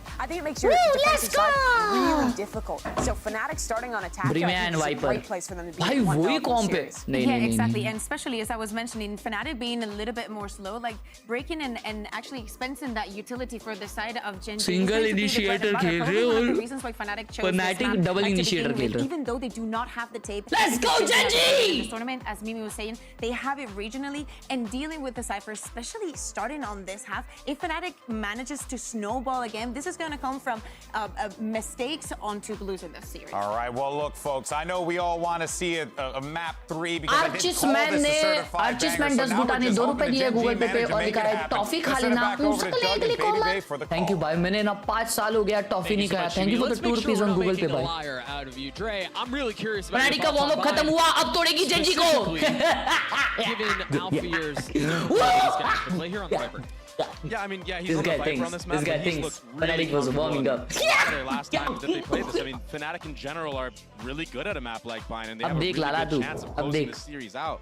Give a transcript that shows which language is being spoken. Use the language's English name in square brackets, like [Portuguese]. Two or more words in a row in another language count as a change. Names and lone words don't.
[English] I think it makes your defensive side really difficult. So Fnatic starting on attack, I think it's a great place for them to be. Yeah, exactly, and especially as I was mentioning, Fnatic being a little bit more slow, like breaking and actually expensing that utility for the side of Gen.G. Single initiator [Hindi] खेल रहे हो, [English] one of the reasons why Fnatic chose this map, double initiator [Hindi] खेल रहे हो, [English] even though they do not have the tape. Let's go Gen.G! This tournament, as Mimi was saying, they have it regionally, and dealing with the Cypher, especially starting on this half, if Fnatic manages to snowball again, this is going to come from mistakes onto losing this series. All right, well, look, folks, I know we all want to see a map 3 because I did call this a certified banger, so now we're just hoping the Gen.G manager make it happen. Let's send it back over to Juggy Baby Bay for the call. Thank you, bhai. [Hindi] मैंने ना 5 साल हो गया टॉफी नहीं खाया. [English] Thank you for the 2 rupees on Google Pay, bhai. I'm really curious about [Hindi] Fnatic का [English] warm up [Hindi] खत्म हुआ, अब तोड़ेगी Gen.G को. [English] Given Alpha years, play here on the Viper. Yeah, I mean, he's on the Viper on this map. This guy thinks Fnatic was warming up. Last time that they played this, I mean, Fnatic in general are really good at a map like Bind, and they have a really good chance of closing the series out.